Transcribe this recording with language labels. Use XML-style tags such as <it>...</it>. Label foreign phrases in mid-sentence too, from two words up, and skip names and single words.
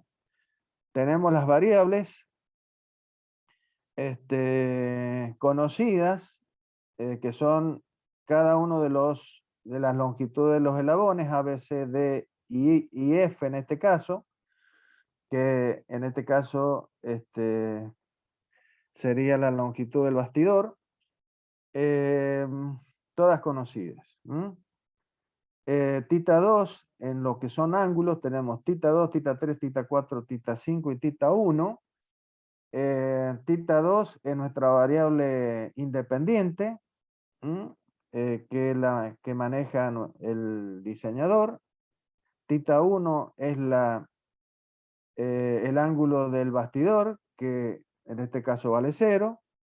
<es>Tenemos las variables conocidas, que son cada uno de las longitudes de los eslabones, A, B, C, D y F en este caso, que en este caso sería la longitud del bastidor, todas conocidas. Tita 2, en lo que son ángulos, tenemos tita 2, tita 3, tita 4, tita 5 y tita 1. Tita 2 es nuestra variable independiente, que maneja el diseñador. Tita 1 es el ángulo del bastidor, que en este caso vale 0.</es>